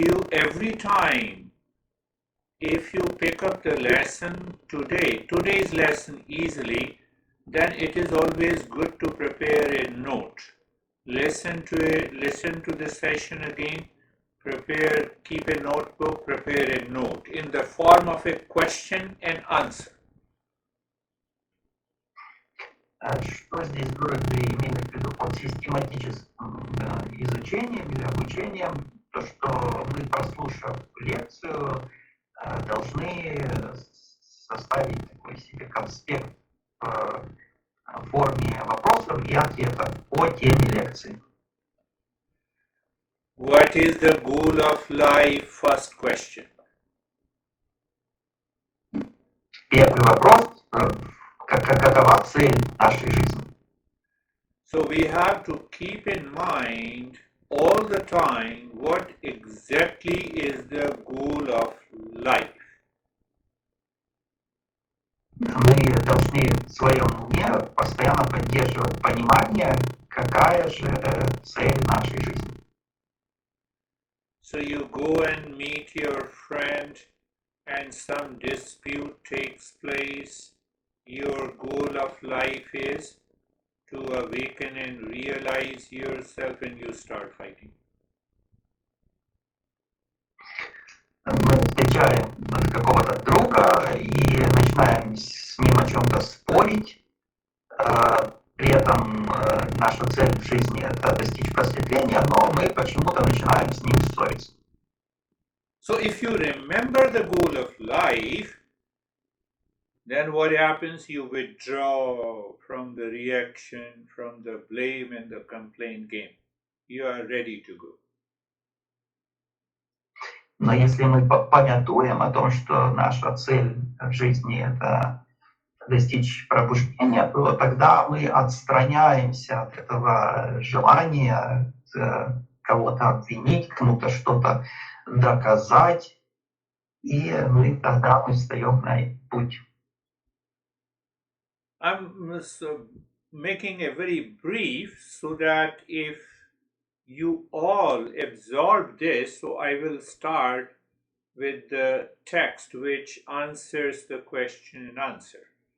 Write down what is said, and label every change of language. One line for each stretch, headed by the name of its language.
English: Every time, if you pick up the lesson today's lesson easily, then it is always good to prepare a note. Listen to it, listen to the session again, keep a notebook, prepare a note in the form of a question and answer.
Russian: Что здесь Гуруджи имеет в виду под систематическим изучением или обучением? То, что мы, прослушав лекцию, должны составить такой себе конспект в форме вопросов и ответов по теме лекции.
English: What is the goal of life? First question.
Russian: Первый вопрос. Какова цель нашей жизни?
English: So we have to keep in mind all the time what exactly is the goal of life.
Russian: Мы должны в своем уме постоянно поддерживать понимание, какая же цель нашей жизни.
English: So you go and meet your friend and some dispute takes place. Your goal of life is to awaken and realize yourself, and you start fighting.
Russian: Мы встречаем какого-то друга и начинаем с ним о чем-то спорить. При этом наша цель в жизни — это достичь просветления, но мы почему-то начинаем с ним ссориться.
English: So if you remember the goal of life, then what happens? You withdraw from the reaction, from the blame and the complaint game. You are ready to go.
Russian: Но если мы памятуем о том, что наша цель в жизни — это достичь пробуждения, то тогда мы отстраняемся от этого желания кого-то обвинить, кому-то что-то доказать, и тогда мы встаем на путь.
English: I'm making a very brief so that if you all absorb this, so I will start with the text which answers the question and answer.